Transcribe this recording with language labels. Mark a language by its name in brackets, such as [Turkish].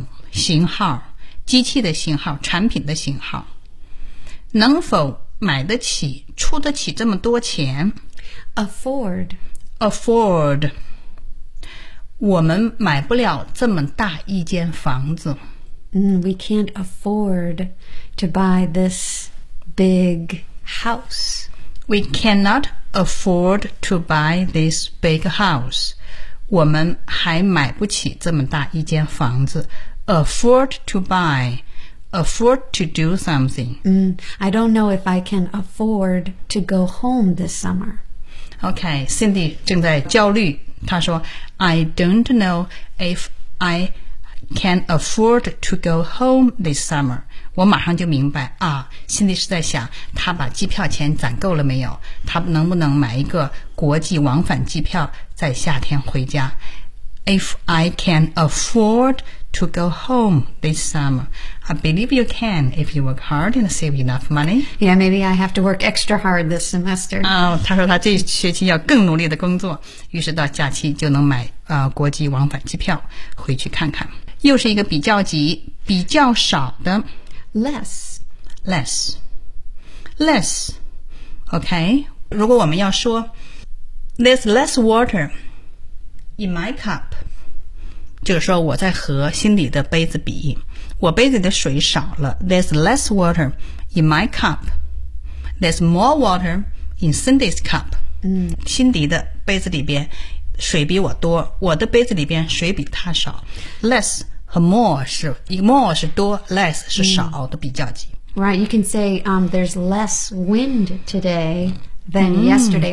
[Chinese] 型号，机器的型号，产品的型号。能否买得起，出得起这么多钱 [English] ？Afford， [Chinese] 我们买不了这么大一间房子。 [English] We can't afford to buy this big house. We cannot afford to buy this big house. [Chinese] 我们还买不起这么大一间房子。 [English] Afford to buy. Afford to do something. I don't know if I can afford to go home this summer. [Chinese] Okay, Cindy 正在焦虑。她说 [English] I don't know if I can afford to go home this summer. [Chinese] 我马上就明白啊， Cindy 是在想她把机票钱攒够了没有，她能不能买一个国际往返机票在夏天回家。 [English] If I can afford to go home this summer, I believe you can if you work hard and save enough money. Yeah, maybe I have to work extra hard this semester. [Chinese] Oh, 他说他这学期要更努力的工作，于是到假期就能买国际往返机票回去看看。又是一个比较级，比较少的 [English] less. [Chinese] Okay, 如果我们要说 [English] there's less water. In my cup, [Chinese] 就是说我在和心里的杯子比，我杯子的水少了。 [English] There's less water in my cup. There's more water in Cindy's cup. [Chinese] 心里的杯子里边水比我多，我的杯子里边水比他少。 Less 和 more 是多 ，less 是少的比较级。 [English] Right, you can say there's less wind today than yesterday.